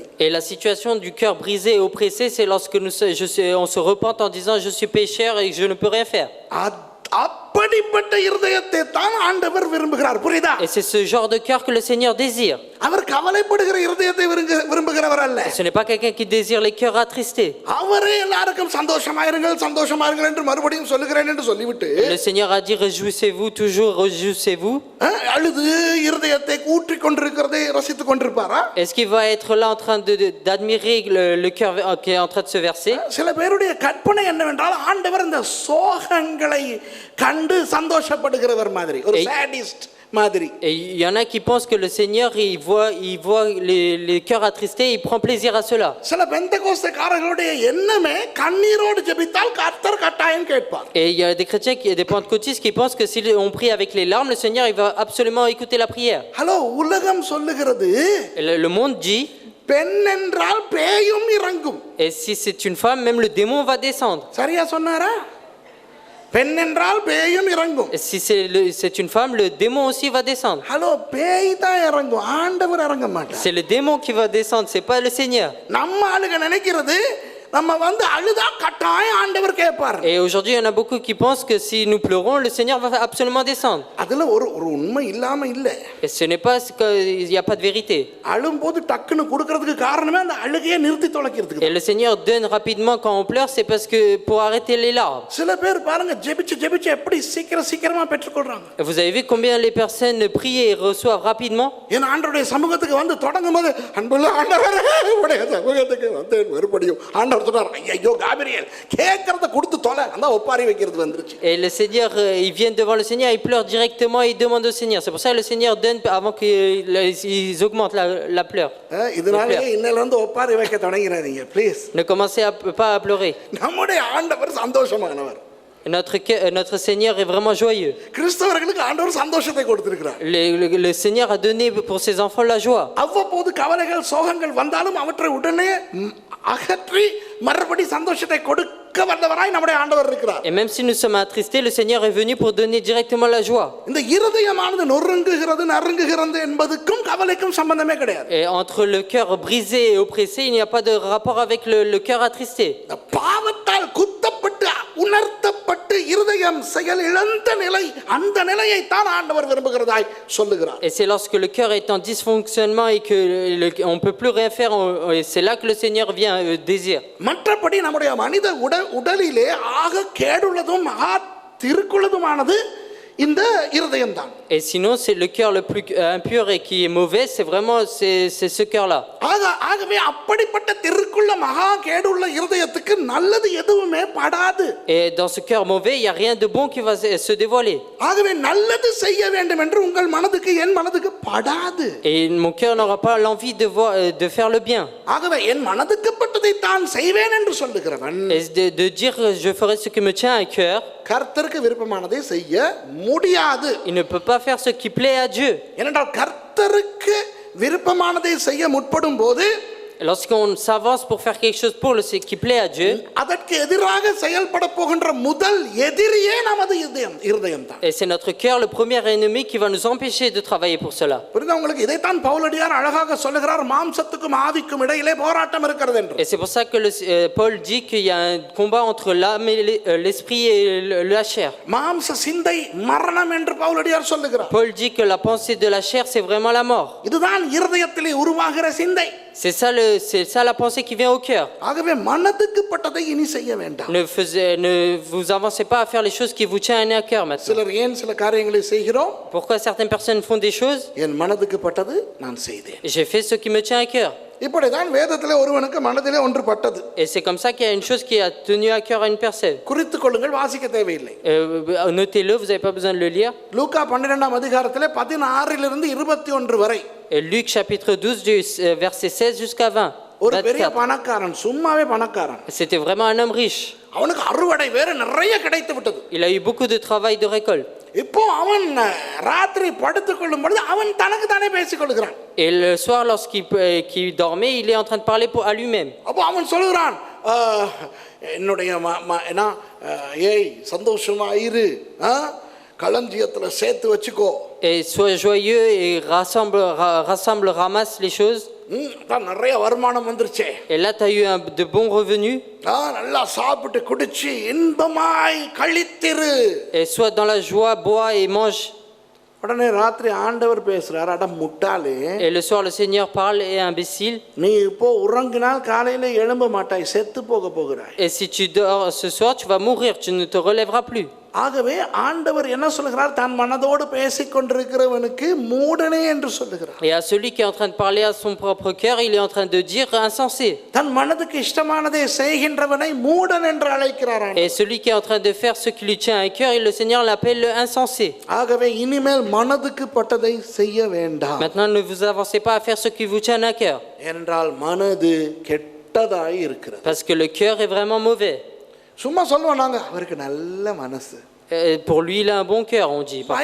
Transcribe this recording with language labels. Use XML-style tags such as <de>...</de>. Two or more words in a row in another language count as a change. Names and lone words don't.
<fr>Et la situation du cœur brisé et oppressé, c'est lorsque on se repente en disant je suis pécheur et je ne peux rien faire.</fr> <ta>அப்படிப்பட்ட இருதயத்தை தான் ஆண்டவர் விரும்புகிறார். புரியுதா?</ta> <fr>Et c'est ce genre de cœur que le Seigneur désire.</fr> <ta>அவர் கவலைப்படுகிற இருதயத்தை விரும்புகிறவர் அல்ல.</ta> <fr>Ce n'est pas quelqu'un qui désire les cœurs attristés.</fr> <ta>அவரே எல்லாருக்கும் சந்தோஷமாயிருங்கள் சந்தோஷமாயிருங்கள் என்று மறுபடியும் சொல்லுகிறேன் என்று சொல்லிவிட்டு,</ta> <fr>Le Seigneur a dit réjouissez-vous toujours, réjouissez-vous.</fr> <ta>அழுது இருதயத்தை ஊற்றிக் கொண்டிருக்கிறதை ரசித்துக் கொண்டிருப்பாரா?</ta> <fr>Est-ce qu'il va être là en train d'admirer le cœur qui est en train de se verser?</fr> <ta>சில பேருடைய கற்பனை என்னவென்றால் ஆண்டவர் இந்த சோகங்களை கண்டு சந்தோஷப்படுகிறவர் மாதிரி, ஒரு சாடிஸ்ட் மாதிரி.</ta> <fr>Et il y en a qui pensent que le Seigneur il voit les cœurs attristés, il prend plaisir à cela.</fr> <ta>சில பெந்தெகோஸ்தேக்காரர்களுடைய எண்ணமே கண்ணீரோடு ஜெபித்தால் கர்த்தர் கட்டாயம் கேட்பார்.</ta> <fr>Et il y a des chrétiens des pentecôtistes qui pensent que si on prie avec les larmes, le Seigneur il va absolument écouter la prière.</fr> <ta>ஹலோ, உலகம் சொல்லுகிறது</ta> <fr>Le monde dit,</fr> <ta>பெண் என்றால் பேயும் இறங்கும்.</ta> <fr>et si c'est une femme, même le démon va descendre.</fr> <ta>சரியா சொன்னாரா? பெண் என்றால் பேயும் இறங்கும்.</ta> <fr>Et si c'est une femme, le démon aussi va descendre.</fr> <ta>ஹலோ, பேய் தான் இறங்கும், ஆண்டவர் இறங்க மாட்டார்.</ta> <fr>C'est le démon qui va descendre, c'est pas le Seigneur.</fr> <ta>நம்ம ஆளுங்க நினைக்கிறது நம்ம வந்து அழுதா கட்டாயம் ஆண்டவர் கேட்பார்.</ta> <fr>Et aujourd'hui, il y en a beaucoup qui pensent que si nous pleurons, le Seigneur va absolument descendre.</fr> <ta>அதுல ஒரு உண்மை இல்லாம இல்ல.</ta> <fr>Et ce n'est pas il y a pas de vérité.</fr> <ta>அழும்போது டக்குன்னு கொடுக்கிறதுக்கு காரணமே அந்த அழுகையை நிறுத்தி தொலைக்கிறதுக்கு.</ta> <fr>Et le Seigneur donne rapidement quand on pleure, c'est parce que pour arrêter les larmes.</fr> <ta>சில பேர் பாருங்க ஜெபிச்சு எப்படி சீக்கிரமா பெற்றுக்கொள்றாங்க.</ta> <fr>Vous avez vu combien les personnes prient et reçoivent rapidement?</fr> <ta>ஏன் ஆண்டவருடைய சமூகத்துக்கு வந்து தொடங்கும்போது அன்புள்ள ஆண்டவரே உடைய சமூகத்துக்கு வந்து மறுபடியும் ஆண்டவர் சொன்னார், ஐயோ காபிரியேல் கேட்கறத கொடுத்து தொலை, அந்த ஒப்பாரி வைக்கிறது வந்துருச்சு.</ta> <fr>Et le Seigneur, ils viennent devant le Seigneur, ils pleurent directement, ils demandent au Seigneur. C'est pour ça que le Seigneur donne avant qu'ils augmentent la pleure.</fr> <ta>இதனாலே இன்னையில இருந்து ஒப்பாரி வைக்க தொடங்கிறாதீங்க ப்ளீஸ்.</ta> <fr>Ne commencez pas à pleurer.</fr> <ta>நம்முடைய ஆண்டவர் சந்தோஷமானவர்.</ta> <fr>Notre Seigneur est vraiment joyeux.</fr> <ta>கிறிஸ்தவர்களுக்கு ஆண்டவர் சந்தோஷத்தை கொடுத்திருக்கிறார்.</ta> <fr>Le Seigneur a donné pour ses enfants la joie.</fr> <ta>அவ்வப்போது கவலைகள் சோகங்கள் வந்தாலும் அவற்றை உடனே அகற்றி மறுபடி சந்தோஷத்தை கொடுக்க வந்தவராய் நம்முடைய ஆண்டவர் இருக்கிறார்.</ta> <fr>Et même si nous sommes attristés, le Seigneur est venu pour donner directement la joie.</fr> <ta>இந்த இருதயமானது நொறுங்குகிறது நறுங்குகிறது என்பதுக்கும் கவலைக்கும் சம்பந்தமே கிடையாது.</ta> <fr>Et entre le cœur brisé et oppressé, il n'y a pas de rapport avec le cœur attristé.</fr> <ta>பாவத்தால் குத்தப்பட்டு உணர்த்தப்பட்டு இருதயம் செயல் இழந்த நிலை, அந்த நிலையை தான் ஆண்டவர் விரும்புகிறதாய் சொல்லுகிறார்.</ta> <fr>Et c'est lorsque le cœur est en dysfonctionnement et que on peut plus rien faire, et c'est là que le Seigneur vient désire.</fr> <ta>மற்றபடி நம்முடைய மனித உடலிலே ஆக கேடுள்ளதும் திருக்குள்ளதுமானது இந்த இருதயம்தான்.</ta> <fr>Et sinon, c'est le cœur le plus impur et qui est mauvais, c'est vraiment c'est ce cœur-là.</fr> <ta>ஆகவே அப்படிப்பட்ட திருக்குள்ள மகா கேடுள்ள இருதயத்துக்கு நல்லது எதுவுமே படாது.</ta> <fr>Et dans ce cœur mauvais, il n'y a rien de bon qui va se dévoiler.</fr> <ta>ஆகவே நல்லது செய்ய வேண்டும் என்று உங்கள் மனதுக்கு என் மனதுக்கு படாது.</ta> <fr>Et mon cœur n'aura pas l'envie de faire le bien.</fr> <ta>ஆகவே என் மனதுக்கு பட்டதை தான் செய்வேன் என்று சொல்லுகிறவன்</ta> <fr>Et de dire je ferai ce qui me tient à cœur,</fr> <ta>கர்த்தருக்கு விருப்பமானதை செய்ய முடியாது.</ta> <fr>il ne peut pas faire ce qui plaît à Dieu.</fr> <ta>ஏனென்றால் கர்த்தருக்கு விருப்பமானதை செய்ய முற்படும் போது</ta> <fr>Lorsqu'on s'avance pour faire quelque chose pour ce qui plaît à Dieu,</fr> <ta>அதற்கு எதிராக செயல்பட போகின்ற முதல் எதிரியே நமது இருதயம் தான்.</ta> <fr>et c'est notre cœur le premier ennemi qui va nous empêcher de travailler pour cela.</fr> <ta>புரியுதா உங்களுக்கு? இதைத்தான் பவுலடியார் அழகாக சொல்லுகிறார், மாம்சத்துக்கும் ஆவிக்கும் இடையிலே போராட்டம் இருக்கிறது என்று.</ta> <fr>Et c'est pour ça que Paul dit qu'il y a un combat entre l'âme et l'esprit et la chair.</fr> <ta>மாம்ச சிந்தை மரணம் என்று பவுலடியார் சொல்லுகிறார்.</ta> <fr>Paul dit que la pensée de la chair c'est vraiment la mort.</fr> <ta>இதுதான் இருதயத்திலே உருவாகிற சிந்தை.</ta> <fr>C'est ça la pensée qui vient au cœur.</fr> <ta>ஆகவே மனதுக்கு பட்டதை இனி செய்ய வேண்டாம்.</ta> <fr>Ne vous avancez pas à faire les choses qui vous tiennent à cœur maintenant.</fr> <ta>சிலர் ஏன் சில காரியங்களை செய்கிறோம்?</ta> <fr>Pourquoi certaines personnes font des choses?</fr> <ta>என் மனதுக்கு பட்டது நான் செய்தேன்.</ta> <fr>J'ai fait ce qui me tient à cœur.</fr> <ta>இப்படிதான் வேதத்திலே ஒருவனுக்கு மனதிலே ஒன்று பட்டது.</ta> <fr>Et c'est comme ça qu'il y a une chose qui a tenu à cœur à une personne.</fr> <ta>குறித்துக் கொள்ளுங்கள், வாசிக்க தேவையில்லை.</ta> <fr>Notez-le, vous n'avez pas besoin de le lire.</fr> <ta>லூக்கா 12ஆம் அதிகாரத்திலே 16 to 21 வரை.</ta> <fr>Et Luc chapitre 12 du verset 16 jusqu'à 20.</fr> <ta>ஒரு பெரிய பணக்காரன், சும்மாவே பணக்காரன்.</ta> <fr>C'était vraiment un homme riche.</fr> <ta>அவனுக்கு அறுவடை வேற நிறைய கிடைத்து விட்டது.</ta> <fr>Il a eu beaucoup de travail de récolte.</fr> <ta>இப்போ அவன் ராத்திரி படுத்துக் கொள்ளும் பொழுது அவன் தனக்கு தானே பேசிக் கொள்கிறான்.</ta> <fr>Et le soir lorsqu'il dormait, il est en train de parler à lui-même.</fr> <ta>அப்போ அவன் சொல்கிறான், என்னுடைய ஏய் சந்தோஷமா இரு, களஞ்சியத்துல சேர்த்து வச்சுக்கோ.</ta> <fr>Et sois joyeux et ramasse les choses.</fr> <ta>நிறைய வருமானம் வந்துருச்சே.</ta> <fr>Et là tu as eu de bons revenus.</fr> <ta>நல்லா சாப்பிட்டு குடிச்சு இன்பமாய் கழித்திரு.</ta> <fr>Et sois dans la joie, bois et mange.</fr> <ta>உடனே ராத்திரி ஆண்டவர் பேசுறார், அட முட்டாளே.</ta> <fr>Et le soir le Seigneur parle, et imbécile.</fr> <ta>நீ இப்போ உறங்கினால் காலையில எழும்ப மாட்டாய், செத்து போக போகிறாய்.</ta> <fr>Et si tu dors ce soir, tu vas mourir, tu ne te relèveras plus.</fr> <ta>ஆகவே ஆண்டவர் என்ன சொல்கிறார்? தன் மனதோடு பேசிக் கொண்டிருக்கிறவனுக்கு மூடனே என்று சொல்லுகிறார்.</ta> <fr>Et à celui qui est en train de parler à son propre cœur, il est en train de dire insensé.</fr> <ta>தன் மனதுக்கு இஷ்டமானதை செய்கின்றவனை மூடன் என்று அழைக்கிறார்.</ta> <fr>Et celui qui est en train de faire ce qui lui tient à cœur, le Seigneur l'appelle le insensé.</fr> <ta>ஆகவே இனிமேல் மனதுக்கு பட்டதை செய்ய வேண்டாம்.</ta> <fr>Maintenant ne vous avancez pas à faire ce qui vous tient à cœur.</fr> <ta>ஏனென்றால் மனது கெட்டதாய் இருக்கிறது.</ta> <fr>Parce que le cœur est vraiment mauvais.</fr> <ta>சும்மா சொல்லுவோம் நாங்க, அவருக்கு நல்ல மனசு.</ta> <fr>Pour lui il a un bon cœur, on dit parfois.</fr>